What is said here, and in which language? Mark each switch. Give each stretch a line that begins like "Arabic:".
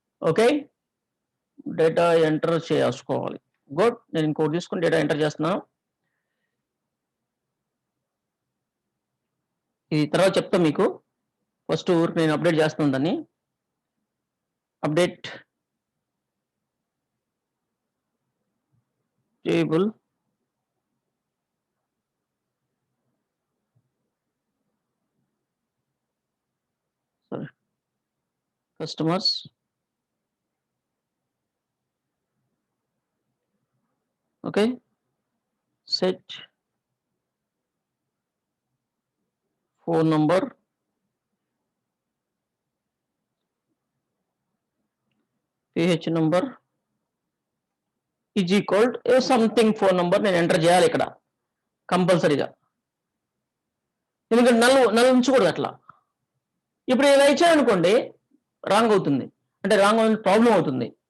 Telugu: Okay, data enter చేసుకోవాలి. Good, నేను ఇంకోటి తీసుకుని డేటా ఎంటర్ చేస్తున్నాను. ఇది తర్వాత చెప్తా మీకు. ఫస్ట్ ఊరికి నేను అప్డేట్ చేస్తున్నాను దాన్ని.
English: update table customers okay, set phone number
Telugu: pH number is equal something phone number నేను ఎంటర్ చేయాలి ఇక్కడ కంపల్సరీగా, ఎందుకంటే నల్ ఉంచకూడదు అట్లా. ఇప్పుడు ఇలా ఇచ్చారనుకోండి రాంగ్ అవుతుంది, అంటే రాంగ్ అవుతుంది, ప్రాబ్లం అవుతుంది.